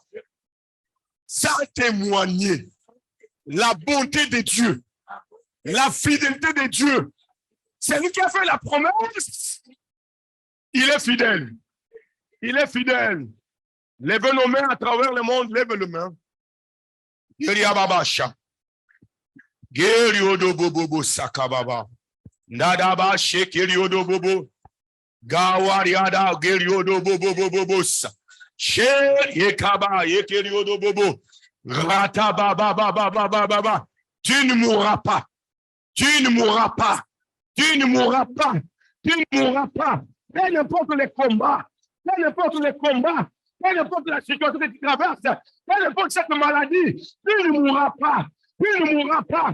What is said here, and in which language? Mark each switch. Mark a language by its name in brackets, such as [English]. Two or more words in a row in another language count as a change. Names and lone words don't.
[French] Sans témoigner la bonté de Dieu, la fidélité de Dieu. C'est lui qui a fait la promesse. Il est fidèle. Il est fidèle. Lève nos mains à travers le monde. Lève les mains. Babasha. Geriodo bobo sakababa. Nadaba shekeriodo bobo. Gawariada geriodo bobo bobo. She yekaba yekeriodo bobo. Rata baba baba baba baba. Tu ne mourras pas. Tu ne mourras pas. Tu ne mourras pas. Tu ne mourras pas. Peu importe les combats. Peu importe les combats. Peu importe la situation que tu traverses. Peu importe cette maladie. Tu ne mourras pas. Tu ne mourras pas.